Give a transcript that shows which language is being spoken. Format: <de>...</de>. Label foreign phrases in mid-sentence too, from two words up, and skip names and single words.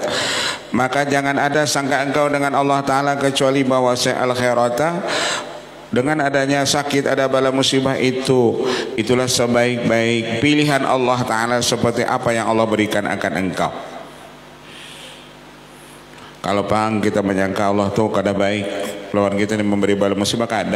<id>Maka jangan ada sangka engkau dengan Allah Ta'ala kecuali bahwa</id> <ar>al khairata,</ar> <id>dengan adanya sakit, ada bala musibah itulah sebaik-baik pilihan Allah Ta'ala, seperti apa yang Allah berikan akan engkau.</id> <bjn>Kalau pang kita menyangka Allah tuh kada baik, lawan kita yang memberi bala musibah, kada.</bjn>